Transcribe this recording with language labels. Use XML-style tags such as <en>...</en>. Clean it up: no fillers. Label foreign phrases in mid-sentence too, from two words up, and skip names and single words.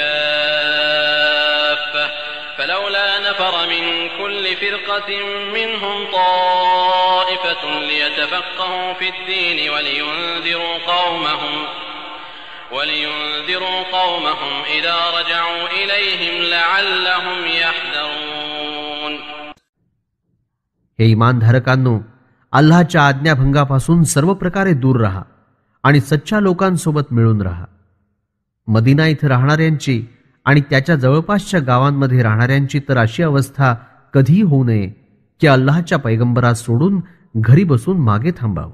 <ar>كافة فلولا نفر من كل فرقة منهم طائفة ليتفقهوا في الدين ولينذروا قومهم إذا رجعوا إليهم لعلهم يحذرون.</ar> <mr>हे इमानधारकांनो, अल्लाहच्या आज्ञाभंगापासून सर्व प्रकारे दूर राहा आणि सच्चा लोकांसोबत मिळून राहा. मदिना इथं राहणाऱ्यांची आणि त्याच्या जवळपासच्या गावांमध्ये राहणाऱ्यांची तर अशी अवस्था कधी होऊ नये की अल्लाहच्या पैगंबरास सोडून घरी बसून मागे थांबावं.</mr>